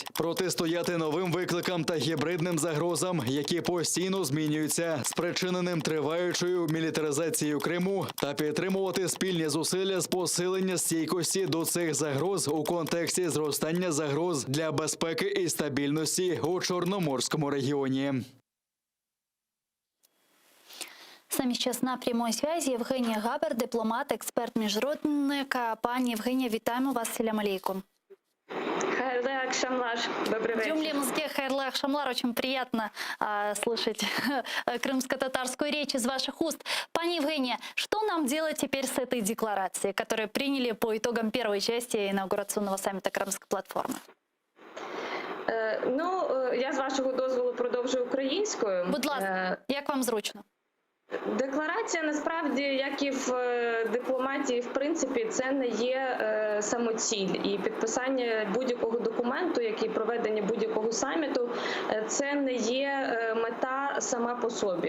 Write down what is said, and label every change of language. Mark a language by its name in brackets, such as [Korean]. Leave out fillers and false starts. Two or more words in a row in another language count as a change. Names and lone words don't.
[Ukrainian] Протистояти новим викликам та гібридним загрозам, які постійно змінюються, спричиненим триваючою мілітаризацією Криму, та підтримувати спільні зусилля з посилення стійкості до цих загроз у контексті зростання загроз для безпеки і стабільності у Чорноморському регіоні. [Russian] С нами сейчас на прямой связи Евгения Габер, дипломат, эксперт-международник. [Ukrainian] Пани Евгения, витаем вас. [Arabic] Ассаляму алейкум. [Crimean Tatar] Хайрлы акшамлар. [Russian] Добрый вечер. [Crimean Tatar] Джумлемызге хайрлы акшамлар. [Russian] Очень приятно слышать крымско-татарскую речь из ваших уст. Пани Евгения, что нам делать теперь с этой декларацией, которую приняли по итогам первой части инаугурационного саммита Крымской платформы? [Ukrainian] Я з вашого дозволу продовжу українською. Будь ласка, як вам зручно? Декларація, насправді, як і в дипломатії, в принципі, це не є самоціль. І підписання будь-якого документу, як і проведення будь-якого саміту, це не є мета вона сама по собі.